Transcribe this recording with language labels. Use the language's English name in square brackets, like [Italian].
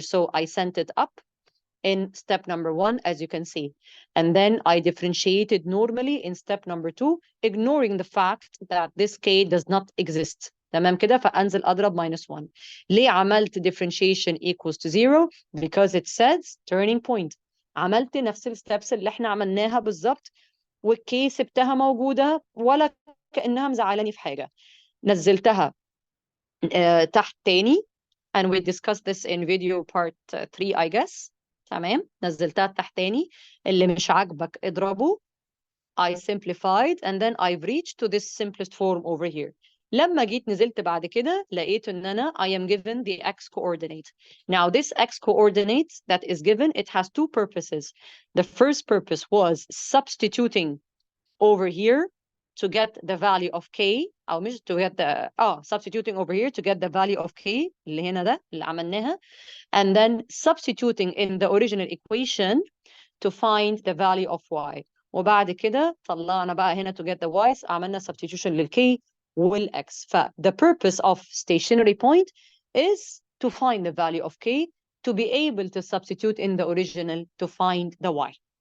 [English] So I sent it up in step number 1, as you can see. And then I differentiated normally in step number 2, ignoring the fact that this k does not exist. [Arabic] تمام كده؟ فأنزل أضرب -1. ليه عملت [English] differentiation equals to 0? Because it says turning point. [Arabic] عملت نفس الستبس اللي احنا عملناها بالظبط والكي سبتها موجودة ولا كأنها مزعلاني في حاجة. نزلتها تحت تاني, [English] and we discussed this in video part 3 I guess. [Arabic] تمام, نزلتها تحت تاني, اللي مش عاجبك اضربه. [English] I simplified and then I've reached to this simplest form over here. [Arabic] لما جيت نزلت بعد كده لقيت ان انا [English] I am given the x coordinate. Now this x coordinate that is given, it has two purposes. The first purpose was substituting over here to get the value of k, [Arabic] أو مش [English] to get the substituting over here to get the value of k [Arabic] اللي هنا ده اللي عملناها, [English] and then substituting in the original equation to find the value of y. [Arabic] وبعد كده طلعنا بقى هنا [English] to get the y's, [Arabic] عملنا substitution للk والx. [English] the purpose of stationary point is to find the value of k to be able to substitute in the original to find the y.